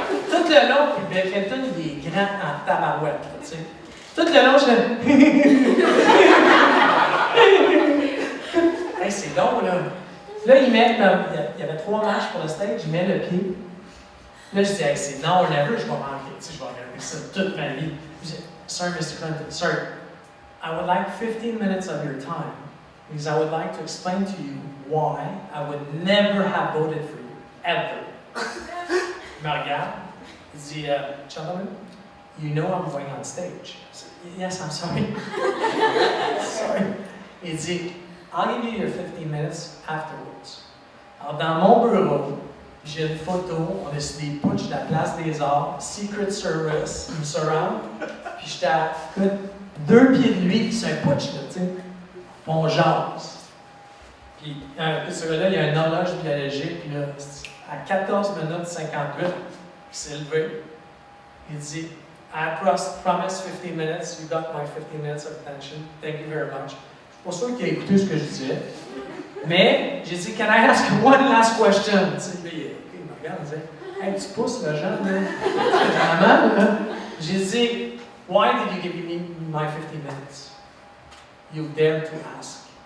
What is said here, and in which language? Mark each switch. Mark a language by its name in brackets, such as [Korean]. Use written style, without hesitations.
[French] Tout le long, puis Bill Clinton, il est grand en tabarouette. Là, tu sais. Tout le long, je hey, c'est long, là. Là, il met, il y avait 3 marches pour le stage, il met le pied. Là, je dis, hey, c'est [English] now or never, [French] je vais manquer. Tu sais, je vais regarder ça toute ma vie. Je dis, [English] Sir, Mr. Clinton, Sir, I would like 15 minutes of your time because I would like to explain to you why I would never have voted for you, ever. [French] Il me regarde, il dit, [English] gentlemen, you know I'm going on stage. I said, yes, I'm sorry. Sorry. [French] Il dit, [English] I'll give you your 15 minutes afterwards. [French] Alors, dans mon bureau, j'ai une photo, on est sur des putsch de la place des arts, Secret Service, il me surround, puis j'étais à 2 pieds de lui, c'est un putsch, là, tu sais. On jase. Puis, ce gars-là, il y a une horloge biologique, puis là, à 14 minutes 58, il s'est levé. Il dit, [English] I promise 15 minutes, you got my 15 minutes of attention, thank you very much. [French] Je suis pas sûr qu'il a écouté ce que je disais. Mais, j'ai dit, [English] can I ask one last question? [French] Tu sais, il me regarde, il dit, hey, tu pousses le jeune, là. Vraiment, là. J'ai dit, [English] why did you give me my 15 minutes? You dare to ask.